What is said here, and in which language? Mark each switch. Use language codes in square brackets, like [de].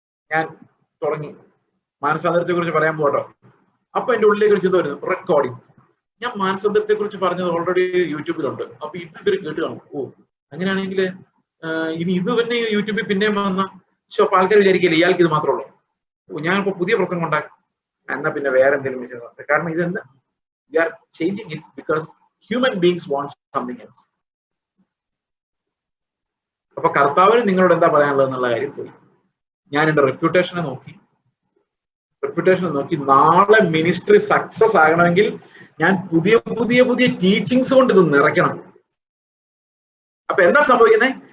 [ml] ഞാൻ തുടങ്ങി മാനസാന്തരത്തെ കുറിച്ച് പറയാൻ പോട്ടോ. അപ്പൊ എന്റെ ഉള്ളിലേക്ക് ഒരു ചിന്ത വരുന്നു, റെക്കോർഡിങ്. ഞാൻ മാനസാന്തരത്തെ കുറിച്ച് പറഞ്ഞത് ഓൾറെഡി യൂട്യൂബിലുണ്ട്, അപ്പൊ ഇത് ഇവര് കേട്ട് കാണും. ഓ, അങ്ങനെയാണെങ്കിൽ ഇനി ഇത് തന്നെ യൂട്യൂബിൽ പിന്നെയും വന്ന അപ്പൊ ആൾക്കാർ വിചാരിക്കില്ല ഇയാൾക്ക് ഇത് മാത്രമേ ഉള്ളൂ, ഞാനിപ്പോ പുതിയ പ്രസംഗം ഉണ്ടാക്കും, എന്നാ പിന്നെ വേറെ എന്തെങ്കിലും വിഷയം. കാരണം ഇതെന്താ, [en] we are changing it because human beings want something else. [ml] അപ്പൊ കർത്താവിന് നിങ്ങളോട് എന്താ പറയാനുള്ളത് എന്നുള്ള കാര്യം പോയി. ഞാൻ എന്റെ റെപ്യൂട്ടേഷനെ നോക്കി നാളെ മിനിസ്ട്രി സക്സസ് ആകണമെങ്കിൽ ഞാൻ പുതിയ ടീച്ചിങ്സ് കൊണ്ട് ഇത് നിറയ്ക്കണം. അപ്പൊ എന്താ സംഭവിക്കുന്നത്?